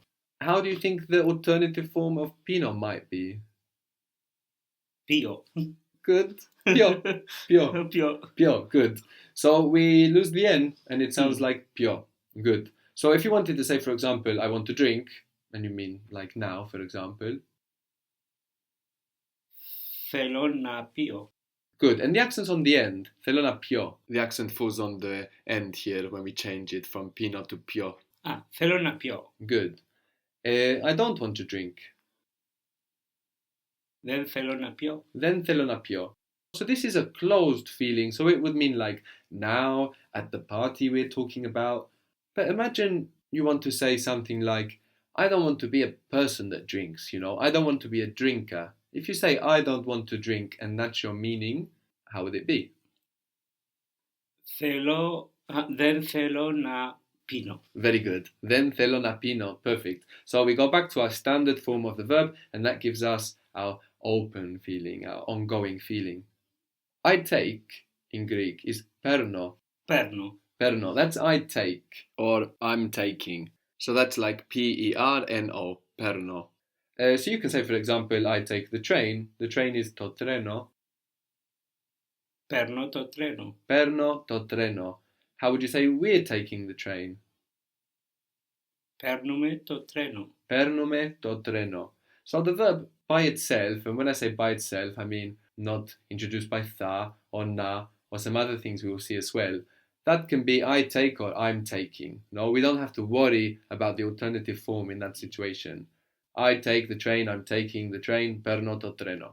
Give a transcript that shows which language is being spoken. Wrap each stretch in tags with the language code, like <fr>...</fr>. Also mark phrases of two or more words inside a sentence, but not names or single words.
<en>How do you think the alternative form of pino might be? Pio. Good. Pio. Pio. Pio. Pio. Good. So we lose the N and it sounds like pio. Good. So if you wanted to say, for example, I want to drink, and you mean like now, for example.</en> <el>Θέλω να πιω.</el> <en>Good. And the accent's on the end.</en> <el>Θέλω να πιω.</el> <en>The accent falls on the end here when we change it from pino to pio.</en> <el>Θέλω να πιω.</el> <en>Good. I don't want to drink.</en> <el>Δεν θέλω να πιω. Δεν θέλω να πιω.</el> <en>So this is a closed feeling. So it would mean like now at the party we're talking about. But imagine you want to say something like, I don't want to be a person that drinks, you know. I don't want to be a drinker. If you say I don't want to drink and that's your meaning, how would it be?</en> <el>Δεν θέλω να πίνω.</el> <en>Very good.</en> <el>Δεν θέλω να πίνω.</el> <en>Perfect. So we go back to our standard form of the verb and that gives us our open feeling, our ongoing feeling. I take in Greek is perno.</en> <el>Παίρνω.</el> <en>Perno. That's I take or I'm taking. So that's like Perno. Perno. So you can say, for example, I take the train. The train is</en> <el>το τρένο. Παίρνω το τρένο. Παίρνω το τρένο.</el> <en>How would you say we're taking the train?</en> <el>Παίρνουμε το τρένο. Παίρνουμε το τρένο.</el> <en>So the verb by itself, and when I say by itself, I mean not introduced by tha or na or some other things we will see as well. That can be I take or I'm taking. No, we don't have to worry about the alternative form in that situation. I take the train, I'm taking the train,</en> <el>παίρνω το τρένο.</el>